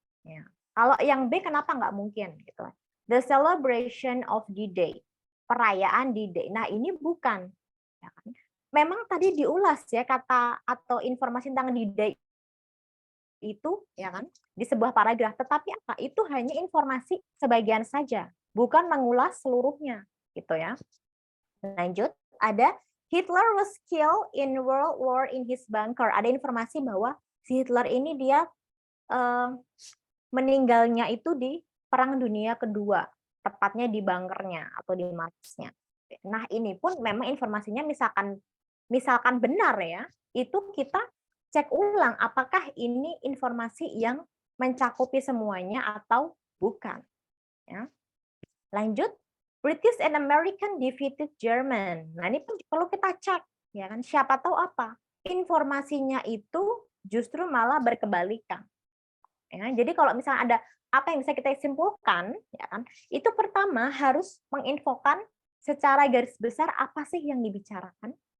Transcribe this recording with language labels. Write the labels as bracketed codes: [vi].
[id] Ya. Kalau yang B kenapa nggak mungkin? Gitu. [en] The celebration of D-Day, [id] perayaan D-Day. Nah ini bukan. Ya kan? Memang tadi diulas ya kata atau informasi tentang D-Day itu, ya kan, di sebuah paragraf. Tetapi apa? Itu hanya informasi sebagian saja, bukan mengulas seluruhnya, gitu ya. Lanjut, ada [en] Hitler was killed in World War in his bunker. [id] Ada informasi bahwa si Hitler ini dia meninggalnya itu di Perang Dunia Kedua, tepatnya di bunkernya atau di markasnya. Nah, ini pun memang informasinya misalkan benar ya, itu kita cek ulang apakah ini informasi yang mencakupi semuanya atau bukan. Ya. Lanjut, [en] British and American defeated German. [id] Nah, ini pun perlu kita cek, ya kan? Siapa tahu apa? Informasinya itu justru malah berkebalikan. Ya, jadi kalau misalnya ada apa yang bisa kita simpulkan, ya kan? Itu pertama harus menginfokan secara garis besar apa sih yang dibicarakan.